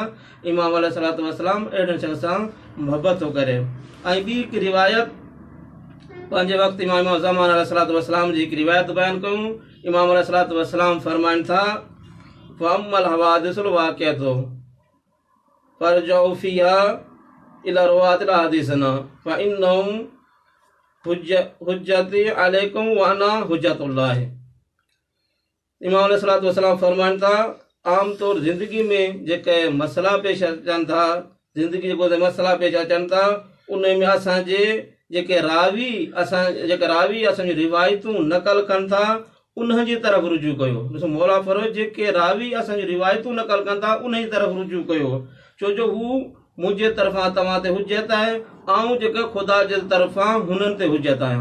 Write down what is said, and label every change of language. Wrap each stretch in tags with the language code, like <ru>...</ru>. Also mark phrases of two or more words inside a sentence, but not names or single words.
<sd>इमाम</sd> <ar>عليه الصلاة والسلام</ar> <sd>अहिड़े शख़्स सां मुहबत थो करे। ऐं ॿी हिकु रिवायत पंहिंजे वक़्तु इमाम ज़मान</sd> <ar>عليه الصلاة والسلام</ar> <sd>जी हिकु रिवायत बयानु कयूं।</sd> <ar>إمام عليه الصلاة والسلام</ar> <sd>फरमाइनि था,</sd> <ar>فأما الحوادث الواقعة فارجعوا فيها إلى رواة حديثنا فإنهم حجتي عليكم وأنا حجة الله.</ar> <sd>इमाम</sd> <ar>عليه الصلاة والسلام</ar> <sd>फरमाइनि था, आम तौर ज़िंदगी में जेके मसइला पेश अचनि था, ज़िंदगी जेको मसइला पेश अचनि था, उन में असांजे जेके रावी असांजी रिवायतूं नक़ल कनि था, उन जी तरफ़ रुजू कयो। ॾिसो, मौला फरमायो, जेके रावी असांजी रिवायतूं नक़ल कनि था उन जी तरफ़ रुजू कयो, छो जो हू मुंहिंजे तरफ़ां तव्हां ते हुजत आहे ऐं जेके ख़ुदा जे तरफ़ां हुननि ते हुजत आहे।</sd>